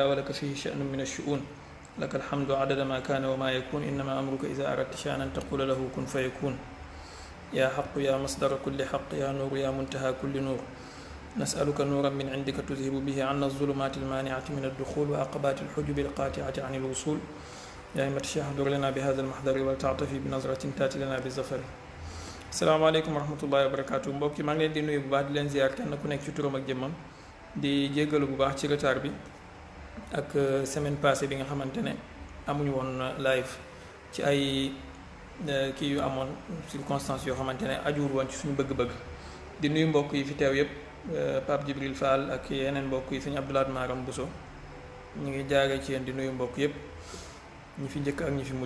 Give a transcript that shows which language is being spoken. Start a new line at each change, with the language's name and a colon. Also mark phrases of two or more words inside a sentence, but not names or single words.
Arabic: ولك فيه شأن من الشؤون لك الحمد عدد ما كان وما يكون إنما أمرك إذا أردت شأنا تقول له كن فيكون يا حق يا مصدر كل حق يا نور يا منتهى كل نور نسألك نورا من عندك تذهب به عنا الظلمات المانعة من الدخول وعقبات الحجب القاطعة عن الوصول يا أئمة الشيخ احضر لنا بهذا المحضر ولتعطفي بنظرة تأتي لنا بالظفر. السلام عليكم ورحمة الله وبركاته.
Wolof: mbokk yi maa ngi leen di nuyu bu baax di leen ziar kenn ku nekk ci turam ak jëmmam di jéggalu bu baax ci retard bi ak
French: semaine passée
Wolof: bi nga xamante ne amuñu woon live ci ay kii yu amoon circonstances yoo xamante ne ajuwul woon ci suñu bëgg-bëgg. di nuyu mbokk yi fi teew yépp Pape Djibril Fall ak yeneen mbokk yi suñu Abdoulaye Maram Bousso ñu ngi jaaree ci yéen di nuyu mbokk yépp ñi fi njëkk ak ñi fi mujj.